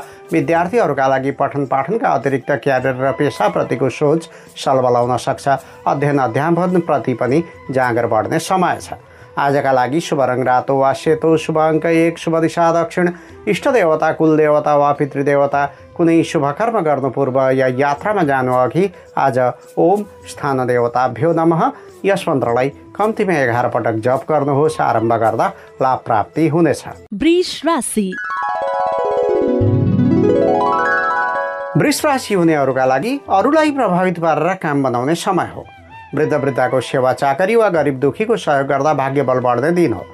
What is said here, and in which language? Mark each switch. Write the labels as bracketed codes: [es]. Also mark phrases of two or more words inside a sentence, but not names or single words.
[ne] विद्यार्थीहरूका लागि पठन पाठनका अतिरिक्त क्यारियर र पेसाप्रतिको सोच सलबलाउन सक्छ। अध्ययन अध्यापनप्रति पनि जाँगर बढ्ने समय छ। आजका लागि शुभ रङ रातो वा सेतो, शुभ अङ्क 1, शुभ दिशा दक्षिण, इष्ट देवता, कुल देवता वा पितृदेवता, कुनै शुभ कर्म गर्नु पूर्व या यात्रामा जानु अघि आज [sa] ओम स्थान देवताभ्यो नमः [ne] यस मन्त्रलाई कम्तीमा 11 पटक जप गर्नुहोस्। आरम्भ गर्दा लाभ प्राप्ति हुनेछ। वृष राशि हुनेहरूका लागि अरूलाई प्रभावित पारेर काम बनाउने समय हो। वृद्धको सेवा चाकरी वा गरिब दुखीको सहयोग गर्दा भाग्य बल बढ्ने दिन हो।